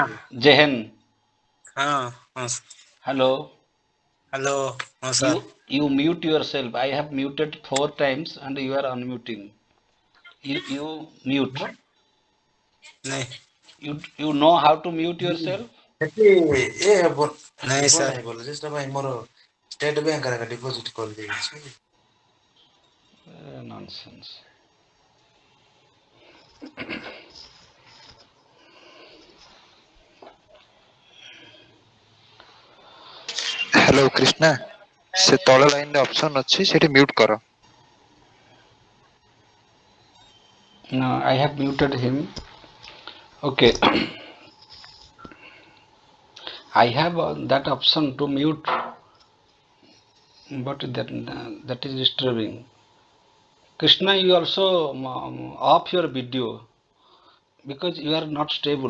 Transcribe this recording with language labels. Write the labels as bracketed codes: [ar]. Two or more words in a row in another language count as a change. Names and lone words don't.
[hi] Jehen. हाँ [en] Hello. [hi] हेलो हाँ सर [en] You mute yourself. I have muted 4 times and you are unmuting. You mute. [hi] नहीं [en] You know how to mute yourself? [or] ସେଠି ଏ ହେବ [hi] नहीं [or] ହେବ [hi] सर [or] ନାହିଁ ବୋଲେ ସେଟା ପାଇଁ ମୋର ଷ୍ଟେଟ ବ୍ୟାଙ୍କରେ ଡିପୋଜିଟ୍ କରିଦେଇଛି। [en] Nonsense. [or] ହ୍ୟାଲୋ କ୍ରିଷ୍ଣା ସେ ତଳ ଲାଇନରେ ଅପସନ ଅଛି ସେଠି ମ୍ୟୁଟ କର। [en] No, I have muted him. Okay. I have that option to mute, but that is disturbing. Krishna, you also off your video because you are not stable.